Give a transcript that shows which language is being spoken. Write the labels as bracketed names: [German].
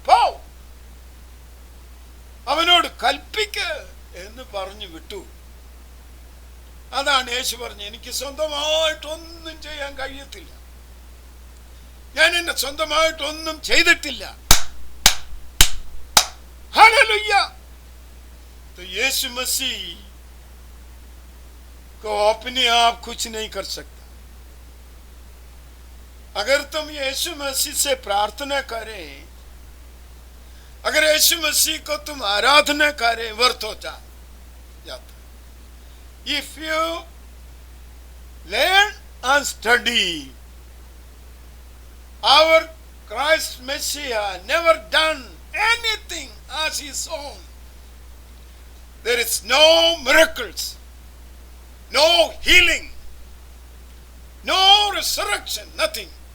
[Malayalam] പോ, അവനോട് കൽപ്പിക്ക എന്ന് പറഞ്ഞു വിട്ടു. അതാണ് യേശു പറഞ്ഞു, എനിക്ക് സ്വന്തമായിട്ടൊന്നും ചെയ്യാൻ കഴിയത്തില്ല, ഞാൻ എന്നെ സ്വന്തമായിട്ടൊന്നും ചെയ്തിട്ടില്ല. [Hindi] हालेलुया। तो यीशु मसीह को अपने आप कुछ नहीं कर सकता। अगर तुम यीशु मसीह से प्रार्थना करें, अगर यीशु मसीह को तुम आराधना करें, व्यर्थ हो जाता। [English] If you learn and study our Christ Messiah never done anything as his own, there is no miracles, no healing, no resurrection, nothing.